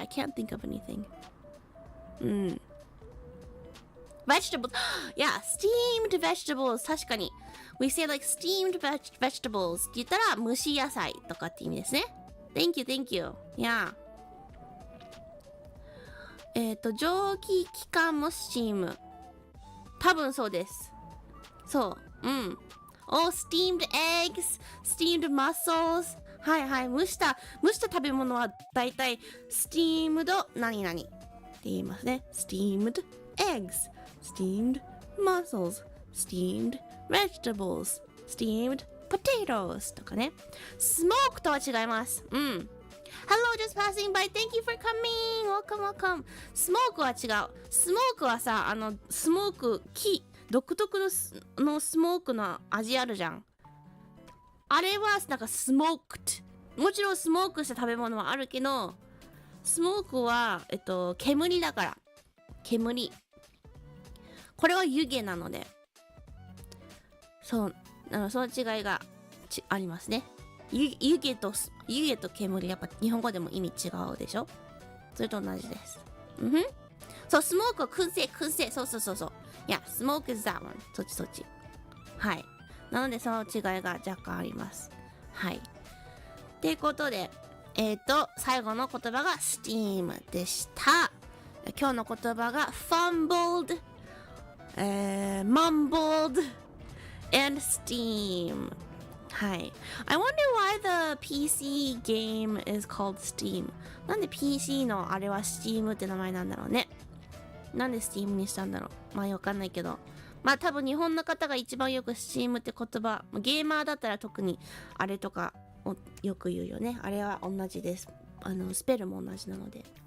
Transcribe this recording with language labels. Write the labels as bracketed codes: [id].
[en] I can't think of anything. Vegetables. Yeah, steamed vegetables. [ja] 確かに。 [en] We say like steamed vegetables [ja] って言ったら蒸し野菜とかって意味ですね。 [en] Thank you. Yeah. [ja] 蒸気機関もスチーム。多分そうです。そう。 [en] Oh, steamed eggs, steamed mussels. [ja] はい。蒸した食べ物はだいたい steamed 何々って言いますね。 steamed eggs, steamed mussels, steamed vegetables, steamed potatoes とかね。 smoke とは違います。 [en] Hello, just passing by. Thank you for coming. Welcome. [ja] smoke は違う。 smoke はさ、スモーク独特のスモークの味あるじゃん。あれはなんかスモークもちろんスモークした食べ物はあるけど、スモークは煙だから。煙。これは湯気なので、その違いがありますね。湯気と煙、やっぱ日本語でも意味違うでしょ。それと同じです。そう、スモークは燻製。そう。 [en] Yeah, smoke is that one. [ja] そっち。はい。なのでその違いが若干あります。はい。っていうことで、最後の言葉が steam でした。今日の言葉が fumbled, mumbled, and steam. はい。 [en] I wonder why the PC game is called Steam. [ja] なんで PC のあれは Steam って名前なんだろうね。なんで Steam にしたんだろう。まあわかんないけど。まあ多分日本の方が一番よく Steam って言葉、ゲーマーだったら特にあれとかをよく言うよね。あれは同じです。スペルも同じなので。